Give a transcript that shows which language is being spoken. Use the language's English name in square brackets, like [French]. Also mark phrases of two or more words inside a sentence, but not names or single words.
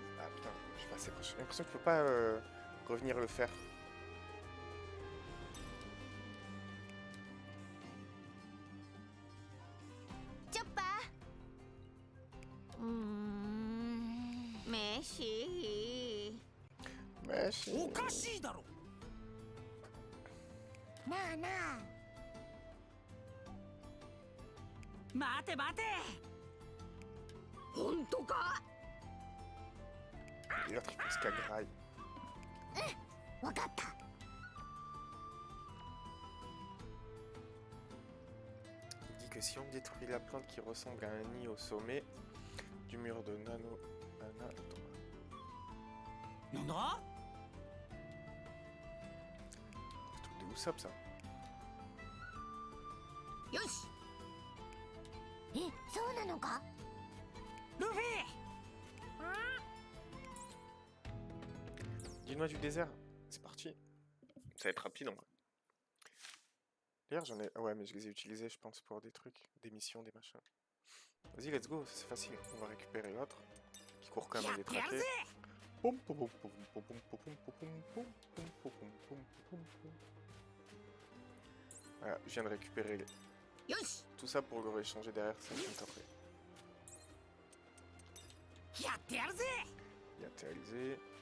[French] Ah putain, je suis passé proche. J'ai l'impression que tu peux pas revenir le faire. Chopper. Meshi. Mais [Japanese] おかしいだろ。なあなあ。待て待て。本当か？ [French] Et l'autre il pense qu'à graille. [Japanese] わかった。 [French] Il dit que si on détruit la plante qui ressemble à un nid au sommet du mur de Nano... [Japanese] なんだ？ [French] De Usopp ça. [Japanese] よし。え、そうなのか？ルフィ。 [French] Dis-moi du désert, c'est parti. Ça va être rapide en vrai. D'ailleurs j'en ai... Ouais mais je les ai utilisés je pense pour des trucs, des missions, des machins. Vas-y [English] let's go, [French] c'est facile. On va récupérer l'autre qui court comme un détraqué. Voilà, je viens de récupérer tout ça pour le réchanger derrière 5 minutes après. Yattéalisé.